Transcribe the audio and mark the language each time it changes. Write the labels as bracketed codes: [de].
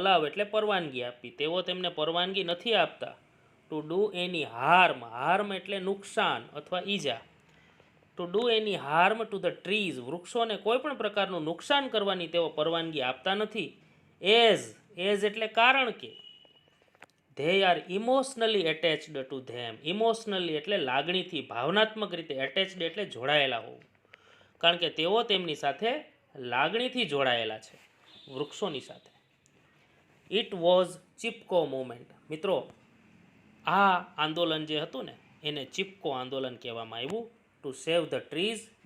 [gu] allow એટલે પરવાનગી આપવી. તેઓ તેમને પરવાનગી નથી આપતા. [en] to do any harm. harm [gu] એટલે નુકસાન અથવા ઈજા. [en] to do any harm to the trees. [gu] વૃક્ષોને કોઈ પણ પ્રકારનું નુકસાન કરવાની તેઓ પરવાનગી આપતા નથી. [en] as [gu] એટલે કારણ કે [en] they are emotionally attached to them. [gu] Emotionally એટલે લાગણીથી, ભાવનાત્મક રીતે, એટેચ્ડ એટલે જોડાયેલા હોવું. કારણ કે તેઓ તેમની સાથે લાગણીથી જોડાયેલા છે, વૃક્ષોની સાથે. [en] It was Chipko movement. [gu] મિત્રો, આ આંદોલન જે હતું ને એને ચિપકો આંદોલન કહેવામાં આવ્યું. [en] To save the trees.